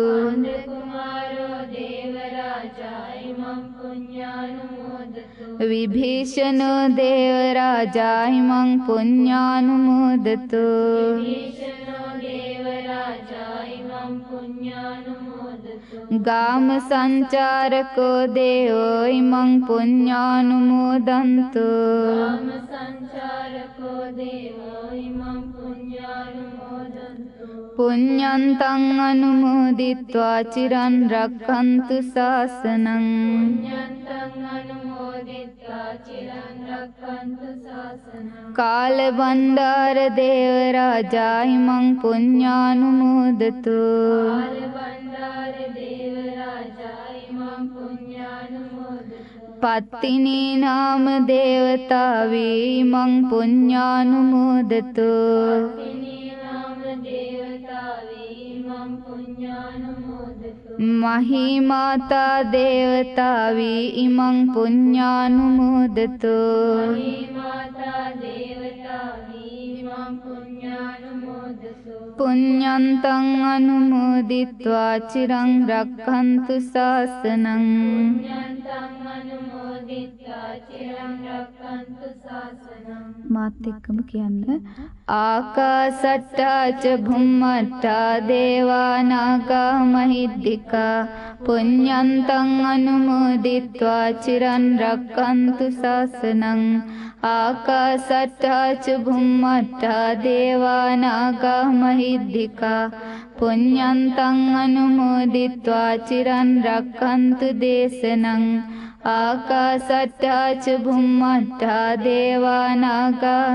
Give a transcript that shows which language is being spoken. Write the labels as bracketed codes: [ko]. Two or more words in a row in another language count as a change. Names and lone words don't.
[pi] විභීෂණෝ දේව රාජා හිමං පුඤ්ඤානුමෝදතු ගාම සංචාරකෝ දේවෝ ඉමං පුඤ්ඤානුමෝදන්තු පුඤ්ඤන්තං අනුමෝදිත්වා චිරන් රක්ඛන්තු ශාසනං කාල බණ්ඩාර දේව රාජා ඉමං පුඤ්ඤානුමෝදතු පත්තිනී නාම දේවතාවී ඉමං පුඤ්ඤානුමෝදතු මහී මාතා දේවතාවී ඉමං පුඤ්ඤානුමෝදතු පුඤ්ඤන්තං අනුමෝදිත්වා චිරං රක්ඛන්තු ශාසනං [si] මාත් එක්කම කියන්න [pi] ආකාසට්ටා ච භුම්මට්ටා දේවා නාග මහිද්దికා පුඤ්ඤන්තං අනුමෝදිත්වා චිරන් රක්ඛන්තු ශාසනං ආකාසට්ටා ච භුම්මට්ටා දේවා නාග මහිද්దికා පුඤ්ඤන්තං අනුමෝදිත්වා චිරන් රක්ඛන්තු දේශනං ආකාසට්ටා ච භුම්මට්ටා දේවා නාග